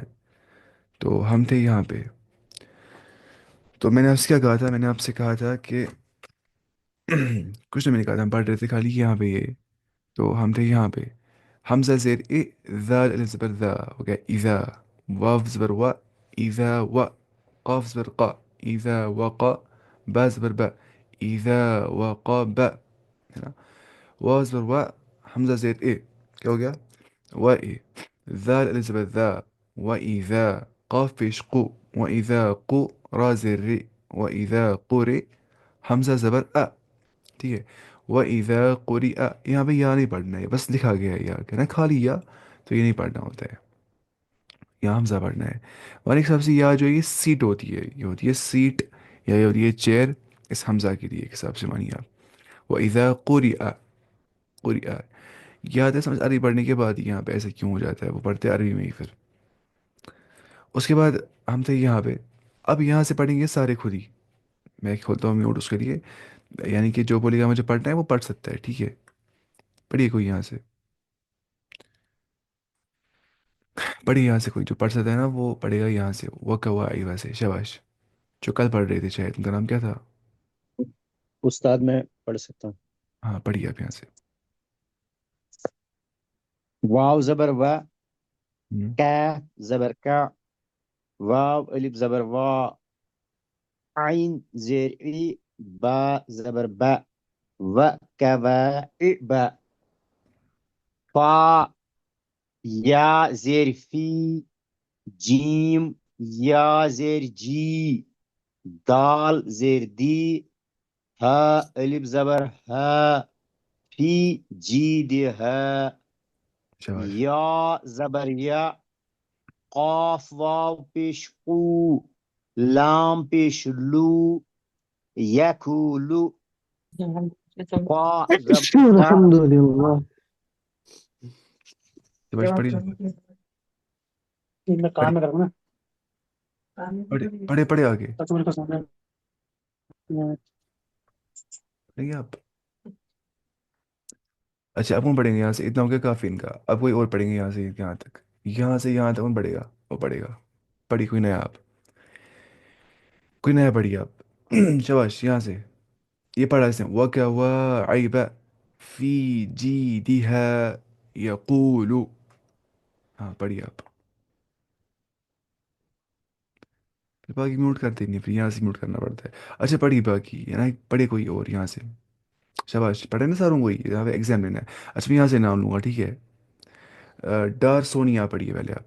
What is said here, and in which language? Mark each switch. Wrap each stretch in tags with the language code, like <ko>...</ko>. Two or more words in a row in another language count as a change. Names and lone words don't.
<ur>تو ہم تھے یہاں پہ. تو میں نے آپ سے کیا کہا تھا؟ میں نے آپ سے کہا تھا کہ کچھ نہیں، میں نے کہا تھا ہم پڑھ رہے تھے خالی یہاں پہ یہ. تو ہم تھے یہاں پہ. حمزہ زیر اے، ذال الف زبر ذا، ہو گیا اذا. واو زبر وا، اذا و. قاف زبر قا، اذا وقا. با زبر با، اذا وقا با. ہے نا؟ واو زبر وا، حمزہ زیر اے، کیا ہو گیا؟ و اے. ذال الف زبر ذا، و اذا. قاف پیش قو، و اذا قو. را زیر ری، و اذا قرے. حمزہ زبر ا. ٹھیک ہے.</ur> <ar>وَإِذَا قُرِئَ،</ar> <ur>یہاں پہ یا نہیں پڑھنا ہے، بس لکھا گیا ہے یا، کہنا خالی یا. تو یہ نہیں پڑھنا ہوتا ہے، یہاں حمزہ پڑھنا ہے. اور ایک حساب سے یا جو ہے یہ سیٹ ہوتی ہے، یہ ہوتی ہے سیٹ، یا یہ ہوتی ہے چیئر. اس حمزہ کے لیے ایک حساب سے مانیے آپ.</ur> <ar>وَإِذَا قُرِئَ، قُرِئَ.</ar> <ur>یہ آتا ہے سمجھ عربی پڑھنے کے بعد یہاں پہ ایسے کیوں ہو جاتا ہے، وہ پڑھتے ہیں عربی میں ہی پھر. اس کے بعد ہم تھے یہاں پہ. اب یہاں سے پڑھیں گے سارے خود ہی. میں کھولتا ہوں میوٹ اس کے لیے. یعنی کہ جو بولے گا مجھے پڑھنا ہے وہ پڑھ سکتا ہے، ٹھیک ہے. پڑھیے کوئی یہاں سے، پڑھیے یہاں سے کوئی جو پڑھ سکتا ہے نا وہ پڑھے گا یہاں سے. وہ کوا آئی ویسے شاباش. جو کل پڑھ رہے تھے شاید، ان کا نام کیا تھا؟ استاد میں پڑھ سکتا ہوں. ہاں پڑھیے آپ یہاں سے. واو زبر و، ہوں. کاف زبر کا، واو الف زبر وا، عین زیر ای، با زبر با، و با، فا یا زیر فی، جیم یا زیر جی، دال زیر دی، ہا الف زبر ہا، فی جی دی ہا، شاباش. یا زبر یا، قاف واو پیش قو، لام پیش لو، یکولو، قا زبر قا،</ur> <ar>الحمد للہ.</ar> <ur>شاباش پڑھیے. میں کام پڑھیے میں کروں نا. پڑھے پڑھے پڑھے آگے. پڑھیے آپ. اچھا اب کون پڑھیں گے یہاں سے؟ اتنا ہو گیا کافی ان کا. اب کوئی اور پڑھیں گے یہاں سے یہاں تک. یہاں سے یہاں تک کون پڑھے گا؟ وہ پڑھے گا. پڑھی کوئی نیا آپ، کوئی نیا پڑھیے آپ. شاباش یہاں سے. یہ پڑھا اس نے.</ur> <ar>وَكَوَاعِبَ فِي جِيدِهَا يَقُولُ.</ar> <ur>ہاں پڑھیے آپ. پھر باقی میوٹ کر دیں گے، پھر یہاں سے میوٹ کرنا پڑتا ہے. اچھا پڑھی باقی ہے نا، پڑھے کوئی اور یہاں سے. شاباش پڑھے نا ساروں کو ہی، یہاں پہ ایگزام لینا ہے. اچھا میں یہاں سے نام لوں گا، ٹھیک ہے. ڈار سونیا پڑھیے پہلے آپ.</ur>